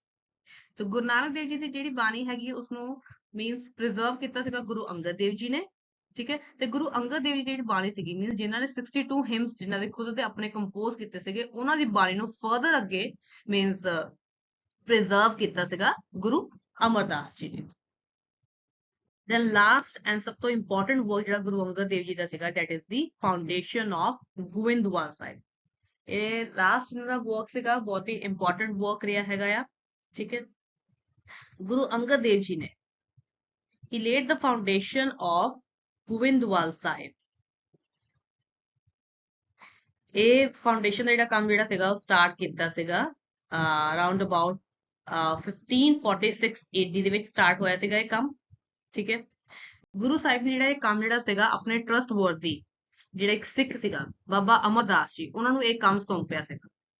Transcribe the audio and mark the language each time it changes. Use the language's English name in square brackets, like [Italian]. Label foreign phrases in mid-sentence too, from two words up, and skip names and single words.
[Punjabi] ਤੇ ਗੁਰੂ ਨਾਨਕ ਦੇਵ ਜੀ ਦੀ ਜਿਹੜੀ ਬਾਣੀ ਹੈਗੀ ਉਸਨੂੰ ਮੀਨਸ ਪ੍ਰੀਜ਼ਰਵ ਕੀਤਾ ਸੀਗਾ ਗੁਰੂ ਅੰਗਦ ਦੇਵ ਜੀ ਨੇ। ਠੀਕ ਹੈ, ਤੇ ਗੁਰੂ ਅੰਗਦ ਦੇਵ ਜੀ ਜਿਹੜੀ ਬਾਣੀ ਸੀਗੀ ਮੀਨਸ ਜਿਨ੍ਹਾਂ ਨੇ 62 ਹਿਮਸ ਜਿਨ੍ਹਾਂ ਦੇ ਖੁਦ ਦੇ ਆਪਣੇ ਕੰਪੋਜ਼ ਕੀਤੇ ਸੀਗੇ ਉਹਨਾਂ ਦੀ ਬਾਣੀ ਨੂੰ ਫਰਦਰ ਅੱਗੇ ਮੀਨਸ ਪ੍ਰੀਜ਼ਰਵ ਕੀਤਾ ਸੀਗਾ ਗੁਰੂ ਅਮਰਦਾਸ ਜੀ ਨੇ। [English] The last and [Punjabi] ਸਭ ਤੋਂ [English] important work [Punjabi] ਜਿਹੜਾ ਗੁਰੂ ਅੰਗਦ ਦੇਵ ਜੀ ਦਾ ਸੀਗਾ [English] that is the foundation of ਗੋਇੰਦਵਾਲ ਸਾਹਿਬ। [Punjabi] ਇਹ ਲਾਸਟ ਇਹਨਾਂ ਦਾ ਵਰਕ ਸੀਗਾ ਬਹੁਤ ਹੀ [English] important work [Punjabi] ਰਿਹਾ ਹੈਗਾ ਆ। ਠੀਕ ਹੈ, ਗੁਰੂ ਅੰਗਦ ਦੇਵ ਜੀ ਨੇ [English] he laid the foundation of [Punjabi] ਗੋਇੰਦਵਾਲ ਸਾਹਿਬ। ਇਹ ਫਾਊਂਡੇਸ਼ਨ ਦਾ ਜਿਹੜਾ ਕੰਮ ਜਿਹੜਾ ਸੀਗਾ ਉਹ ਸਟਾਰਟ ਕੀਤਾ ਸੀਗਾ [English] around about [Punjabi] 1546 AD ਦੇ ਵਿੱਚ ਸਟਾਰਟ ਹੋਇਆ ਸੀਗਾ ਇਹ ਕੰਮ। ਠੀਕ ਹੈ, ਗੁਰੂ ਸਾਹਿਬ ਨੇ ਜਿਹੜਾ ਇਹ ਕੰਮ ਜਿਹੜਾ ਸੀਗਾ ਆਪਣੇ ਟਰਸਟ ਵਰਦੀ ਜਿਹੜਾ ਇੱਕ ਸਿੱਖ ਸੀਗਾ ਬਾਬਾ ਅਮਰਦਾਸ ਜੀ ਉਹਨਾਂ ਨੂੰ ਇਹ ਕੰਮ ਸੌਂਪਿਆ ਸੀਗਾ।